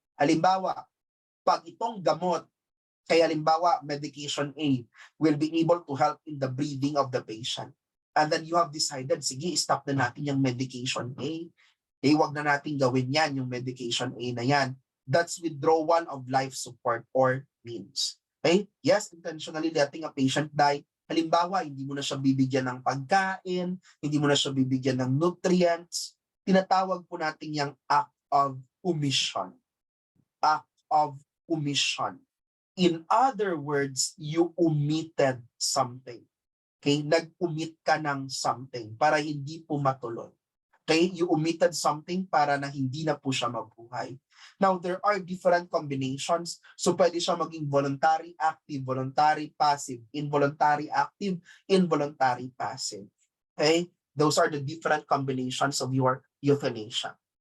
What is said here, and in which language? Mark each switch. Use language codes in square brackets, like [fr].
[tl] Halimbawa, pag itong gamot, kaya halimbawa [en] medication A will be able to help in the breathing of the patient. And then you have decided, sige, stop na natin yung medication A. [tl] Wag na natin gawin yan, yung medication A na yan. [en] That's withdrawal of life support or means. Okay? Yes, intentionally letting a patient die. [tl] Halimbawa, hindi mo na siya bibigyan ng pagkain, hindi mo na siya bibigyan ng nutrients. Tinatawag po natin yung act of omission. [en] Act of omission. In other words, you omitted something. Okay? [tl] Nag-omit ka ng something para hindi po matuloy. Okay? [en] You omitted something [tl] para na hindi na po siya mabuhay. [en] Now, there are different combinations. So, [tl] pwede siya maging [en] voluntary, active, voluntary, passive, involuntary, active, involuntary, passive. Okay? Those are the different combinations of your euthanasia.